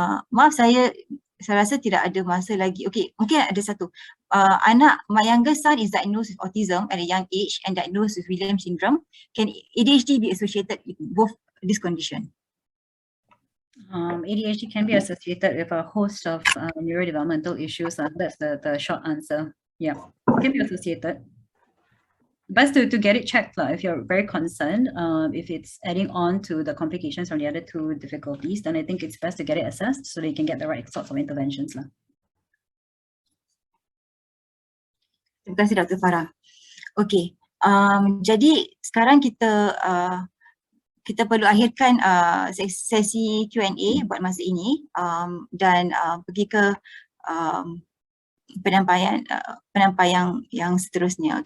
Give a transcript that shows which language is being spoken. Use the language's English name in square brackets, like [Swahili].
[Malay] Maaf, saya rasa tidak ada masa lagi. Okey, mungkin ada satu. [English] My youngest son is diagnosed with autism at a young age and diagnosed with Williams syndrome. Can ADHD be associated with both this condition? ADHD can be associated with a host of neurodevelopmental issues. That's the short answer. Yeah, can be associated. Best to get it checked if you're very concerned. If it's adding on to the complications from the other two difficulties, then I think it's best to get it assessed so that you can get the right sorts of interventions. [Malay] Terima kasih Dr. Farah. Okey, jadi sekarang kita perlu akhirkan sesi Q&A buat masa ini dan pergi ke penyampaian yang seterusnya.